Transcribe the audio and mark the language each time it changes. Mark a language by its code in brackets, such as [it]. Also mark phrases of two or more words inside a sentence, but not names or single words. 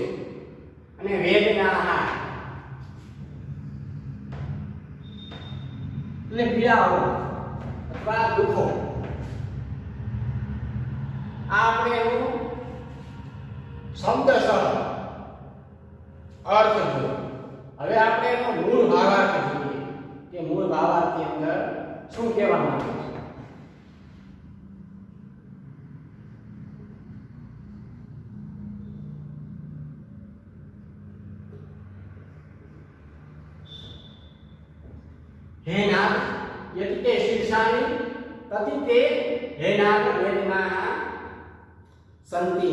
[gu] અને વેદના એટલે પીડાઓ અથવા દુઃખો. આ આપણે એનું શબ્દશઃ અર્થ જોયો. હવે આપણે એનો મૂળ ભાવાર્થ જોઈએ કે મૂળ ભાવાર્થની અંદર શું કહેવામાં આવે છે. [sa] हे नाग यदि ते शीर्षाणि तति ते हे नाग वेदनाः सन्ति.